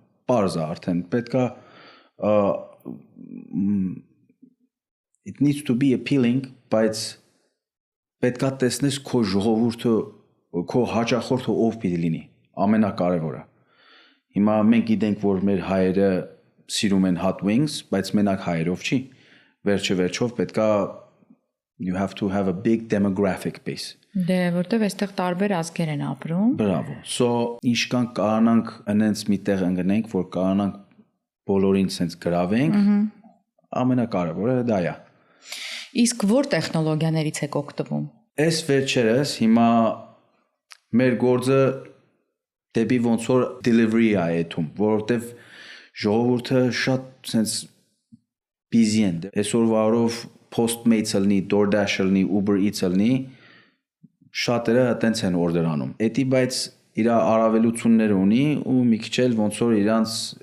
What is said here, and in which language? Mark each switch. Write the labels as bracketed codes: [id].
[hy] Պարզ է արդեն, պետքա [en] it needs to be appealing, [hy] բայց պետքա տեսնես քո ժողովուրդը, քո հաճախորդը ով պիտի լինի, ամենակարևորը։ Հիմա մենք գիտենք, որ մեր հայերը սիրում են hot wings, բայց մենակ հայերով չի։ Վերջով պետքա [en] You have to have a big demographic base. [hy] Դե որտեվ այստեղ տարբեր ազգեր են ապրում։ Bravo. So ինչքան կարողանանք այնց մի տեղ ընկնենք, որ կարողանանք բոլորին sense գրավենք, ամենակարևորը դա է։ Իսկ որ տեխնոլոգիաներից եք օգտվում։ Այս վերջերս հիմա մեր գործը դեպի ոնց որ delivery է այդում, որովհետև ժողովուրդը շատ sense busy են։ Այսօրվա օրով Postmates լինի, DoorDash լինի, Uber Eats լինի, շատերը այտենց են օրդեր անում։ Էդի բայց իր առավելություններ ունի ու մի քիչ էլ ոնց որ իրանց